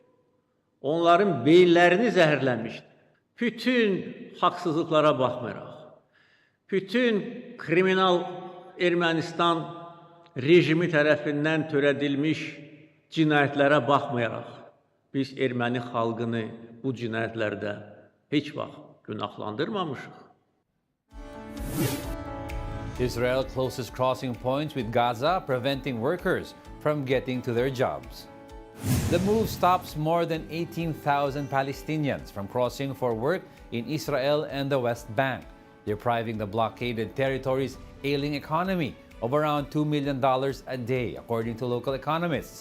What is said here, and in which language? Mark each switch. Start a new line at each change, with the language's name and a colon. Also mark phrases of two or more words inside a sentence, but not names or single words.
Azerbaijani: Onların beyinlərini zəhərləmişdi. Bütün haqsızlıqlara baxmayaraq, bütün kriminal Ermənistan rejimi tərəfindən törədilmiş cinayətlərə baxmayaraq, biz erməni xalqını bu cinayətlərdə heç vaxt günahlandırmamışıq.
English: Israel closes crossing points with Gaza, preventing workers from getting to their jobs. The move stops more than 18,000 Palestinians from crossing for work in Israel and the West Bank, depriving the blockaded territory's ailing economy of around $2 million a day, according to local economists.